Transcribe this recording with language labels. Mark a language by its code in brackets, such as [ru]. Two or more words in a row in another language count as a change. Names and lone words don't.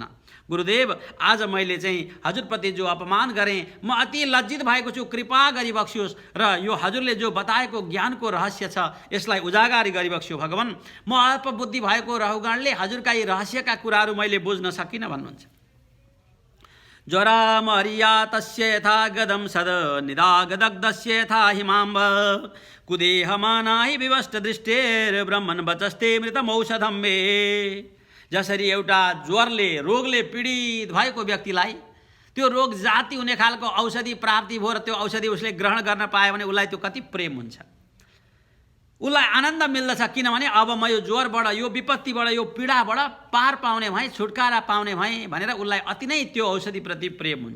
[ne] गुरुदेव, आज मैले चाहिँ हजुरप्रति जो अपमान गरेँ, म अति लज्जित भएको छु। कृपा गरिबक्स्योस् र यो हजुरले जो बताएको ज्ञानको रहस्य छ यसलाई उजागर गरिबक्स्यो भगवान्। म अल्पबुद्धि भएको रहुगणले हजुरका यी रहस्यका कुराहरू मैले बुझ्न सकिनँ भन्नुहुन्छ। [sa] ज्वरा मरिया तस्य यथा गदम सद निदागदग्धस्य यथा हिमाम्ब कुदेहमानाहि विवष्ट दृष्टेर ब्रह्मन् वचस्ते मृतमौषधं मे। [ne] जसरी एउटा ज्वरले, रोगले पीडित भएको व्यक्तिलाई त्यो रोग जाति हुने खालको औषधि प्राप्ति भयो र त्यो औषधि उसले ग्रहण गर्न पायो भने उसलाई त्यो कति प्रेम हुन्छ। उसलाई आनन्द मिल्दछ, किनभने अब म यो ज्वरबाट, यो विपत्तिबाट, यो पीडाबाट पार पाउने भएँ, छुटकारा पाउने भएँ भनेर उसलाई अति नै त्यो औषधिप्रति प्रेम हुन्छ।